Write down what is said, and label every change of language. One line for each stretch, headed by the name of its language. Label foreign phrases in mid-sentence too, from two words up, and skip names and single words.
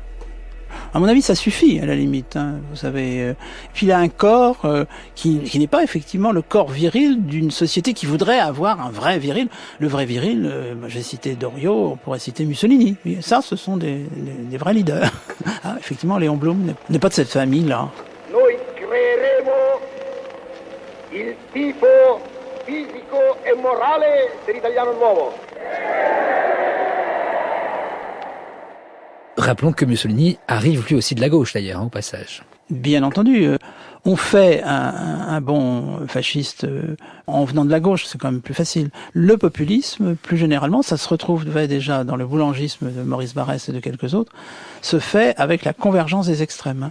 French: À mon avis, ça suffit, à la limite, hein, vous savez. Puis il a un corps qui n'est pas effectivement le corps viril d'une société qui voudrait avoir un vrai viril. Le vrai viril, j'ai cité Doriot, on pourrait citer Mussolini. Et ça, ce sont des vrais leaders. Ah, effectivement, Léon Blum n'est pas de cette famille-là.
Italian: Noi creeremo il tipo fisico e morale dell'italiano nuovo.
French: Rappelons que Mussolini arrive lui aussi de la gauche, d'ailleurs, au passage. Bien entendu. On fait un bon fasciste en venant de la gauche, c'est quand même plus facile. Le populisme, plus généralement, ça se retrouve déjà dans le boulangisme de Maurice Barrès et de quelques autres, se fait avec la convergence des extrêmes.